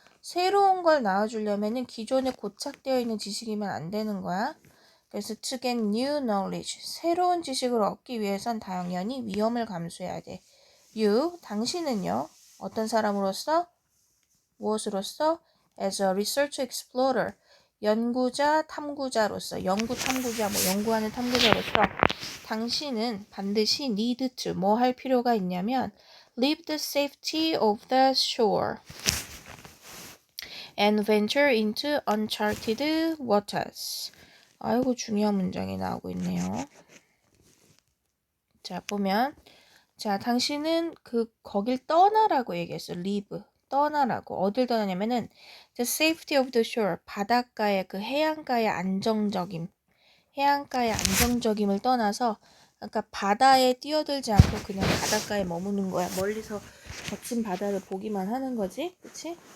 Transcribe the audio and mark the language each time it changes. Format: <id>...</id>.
<ko>새로운 걸 낳아주려면은 기존에 고착되어 있는 지식이면 안 되는 거야. 그래서</ko> <en>to get new knowledge,</en> <ko>새로운 지식을 얻기 위해선 당연히 위험을 감수해야 돼. you, 당신은요, 어떤 사람으로서, 무엇으로서?</ko> <en>as a research explorer,</en> <ko>연구자, 탐구자로서, 연구탐구자, 연구하는 탐구자로서 당신은 반드시</ko> <en>need to,</en> <ko>뭐 할 필요가 있냐면</ko> <en>leave the safety of the shore and venture into uncharted waters.</en> <ko>아이고, 중요한 문장이 나오고 있네요. 자, 보면 자, 당신은 거길 떠나라고 얘기했어. leave, 떠나라고. 어딜 떠나냐면은 the safety of the shore, 바닷가의 그 해안가의 안정적임, 해안가의 안정적임을 떠나서, 그러니까 바다에 뛰어들지 않고 그냥 바닷가에 머무는 거야. 멀리서 거친 바다를 보기만 하는 거지, 그치?</ko>